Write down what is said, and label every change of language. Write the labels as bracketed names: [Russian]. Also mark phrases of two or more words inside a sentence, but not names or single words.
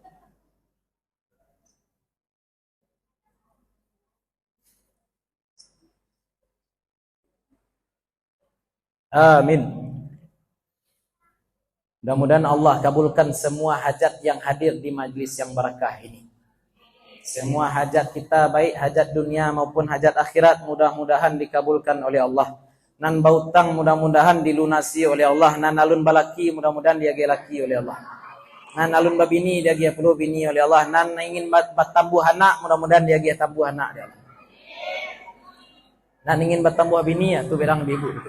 [Indonesian] Amin. Mudah-mudahan Allah kabulkan semua hajat yang hadir di majlis yang barakah ini. Semua hajat kita, baik hajat dunia maupun hajat akhirat, mudah-mudahan dikabulkan oleh Allah. [Minangkabau] Nan bautang mudah-mudahan dilunasi oleh Allah. Nan alun balaki mudah-mudahan dia laki oleh Allah. Nan alun babini dia perlu bini oleh Allah. Nan ingin bertambuh anak mudah-mudahan dia tambuh anak dia. Nan ingin bertambuh bini ya tu berang ibu.